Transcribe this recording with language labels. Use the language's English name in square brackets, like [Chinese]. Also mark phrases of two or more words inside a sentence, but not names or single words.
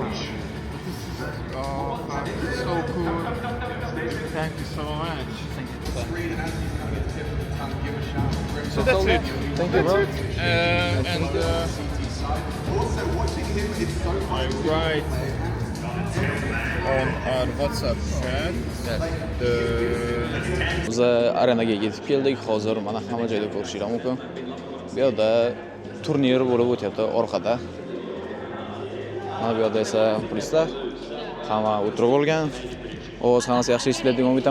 [English] This is so cool. Thank you so much. So that's it. Thank you, bro. And I write on our WhatsApp chat [Uzbek] Biz arenaga yetib keldik. Hozir mana hamma joyda ko'rishingiz mumkin. Bu yerda turnir bo'lib o'tyapti orqada. Mana bu yerda esa muxlislar hamma o'tirib olgan. Ovoz hammasi yaxshi eshitilayotgan deb umid etaman.